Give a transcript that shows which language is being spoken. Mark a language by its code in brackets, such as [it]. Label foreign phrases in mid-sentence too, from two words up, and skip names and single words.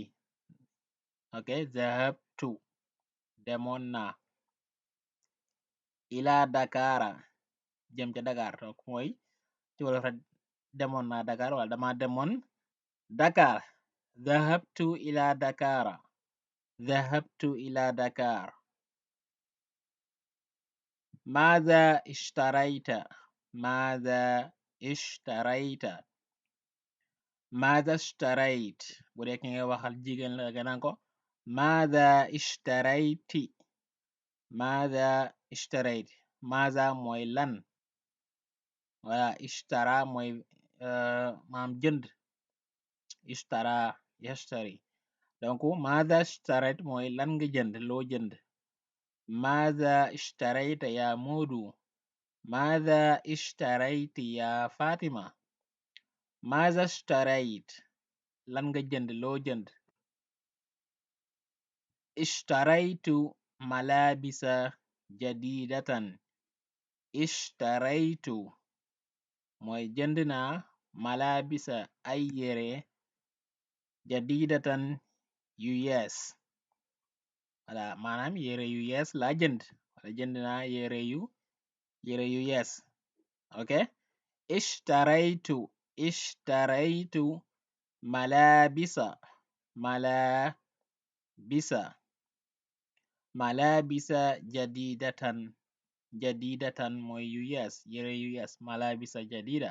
[wo] ok, dhahabtu demoon naa ila Dakara jëm ca Dakar donc mooy ci wolof rek demoon naa Dakar wala dama demoon Dakar. [ar] ذهبت إلى Dakara. ذهبت إلى Dakar. ماذا اشتريت؟ ماذا اشتريت؟ ماذا اشتريت [wo] bu dee ki ngay waxal jigéen la nga naan ko [ar] ماذا اشتريت. ماذا اشتريت. ماذا [wo] mooy lan. wala ishtara mooy maam jënd. [ar] اشترى يشتري [wo] donc [ar] ماذا اشتريت [wo] mooy lan nga jënd loo jënd. [ar] ماذا اشتريت يا مودو. ماذا اشتريت يا فاطمة. ماذا اشتريت [wo] lan nga jënd loo jënd. [ar] اشتريت ملابس جديدة. [wo] اشتريت mooy jënd naa malabisa ay yére jadidatan yu yees. wala maanaam yére yu yees laa jënd wala jënd naa yére yu yees. ok, [ar] اشتريت ملابس جديدة [wo] mooy yu yees yére yu yees [ar] ملابس جديدة.